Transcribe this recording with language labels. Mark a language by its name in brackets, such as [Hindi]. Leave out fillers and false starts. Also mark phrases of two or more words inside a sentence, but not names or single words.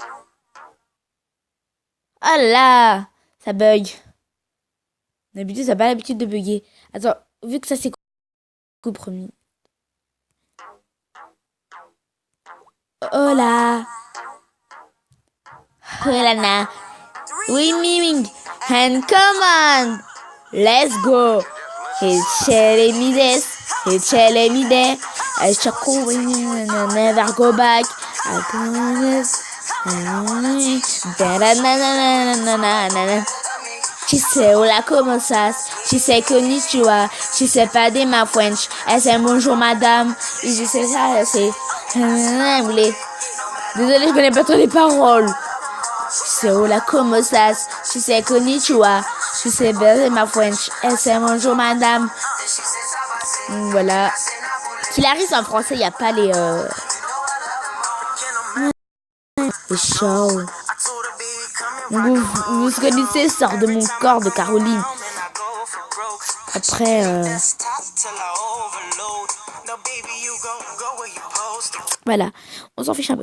[French] Oh là! Ça bug. D'habitude, ça n'a pas l'habitude de bugger. Attends, vu que ça c'est cool, promis. Oh là! Oh là là! [English] Winning! And come on! Let's go! It's me this, it's me there. I shall call and never go back. I promise. She say [Spanish] hola como estás? [English] She say konnichiwa. She say pardon my French. Elle say [French] bonjour madame. Et je sais ça, c'est désolée, je connais pas trop les paroles. [English] She say [Spanish] hola como estás? [English] She say konnichiwa. She say pardon my French. Elle say bonjour madame. [French] Voilà. Qu'il arrive en français, il n'y a pas les shows. Vous connaissez Sort de mon corps de Caroline. Après, voilà, on s'en fiche un peu.